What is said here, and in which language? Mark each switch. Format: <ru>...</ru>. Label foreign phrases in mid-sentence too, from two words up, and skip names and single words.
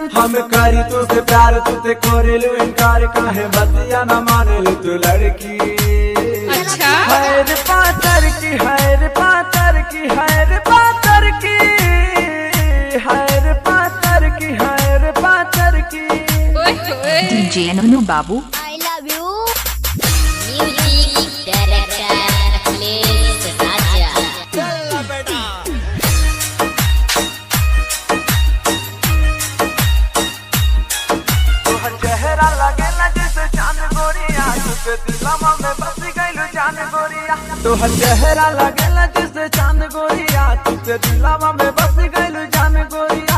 <bho>हम करी तुझसे प्यार तुझे करेलू इनकार, काहे बतिया न मानेलू तू लड़की। अच्छा हैर पातर की हैर पातर की हैर पातर की हैर पातर की हैर पातर की। डीजे नन्नू बाबू</bho> <en>I love you. Music director Akhilesh Raja.</en> <bho>तोहर चेहरा लगेला जैसे चांद गोरिया, तुझे दिलवा में बस गइलू जान गोरिया। तोहर चेहरा लगेला जैसे चांद गोरिया, तुझे दिलवा में बस गइलू जान गोरिया।</bho>